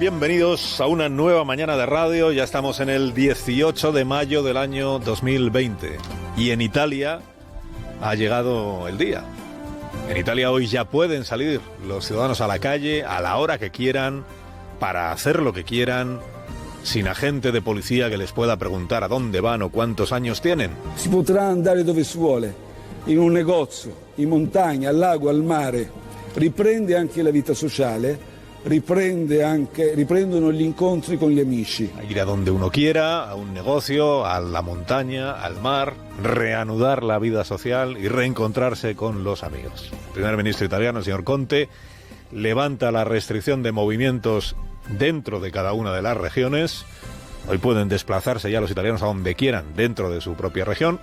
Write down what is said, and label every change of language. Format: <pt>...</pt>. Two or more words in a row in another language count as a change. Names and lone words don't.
<es>Bienvenidos a una nueva mañana de radio. Ya estamos en el 18 de mayo del año 2020. Y en Italia ha llegado el día. En Italia hoy ya pueden salir los ciudadanos a la calle a la hora que quieran, para hacer lo que quieran, sin agente de policía que les pueda preguntar a dónde van o cuántos años tienen.</es> <it>Si potrà andare dove si vuole, in un negozio, in montagna, al lago, al mare. Riprende anche la vita sociale. Riprendono gli incontri con gli amici.</it> <es>Ir a donde uno quiera, a un negocio, a la montaña, al mar, reanudar la vida social y reencontrarse con los amigos. El primer ministro italiano, el señor Conte, levanta la restricción de movimientos dentro de cada una de las regiones. Hoy pueden desplazarse ya los italianos a donde quieran dentro de su propia región.</es>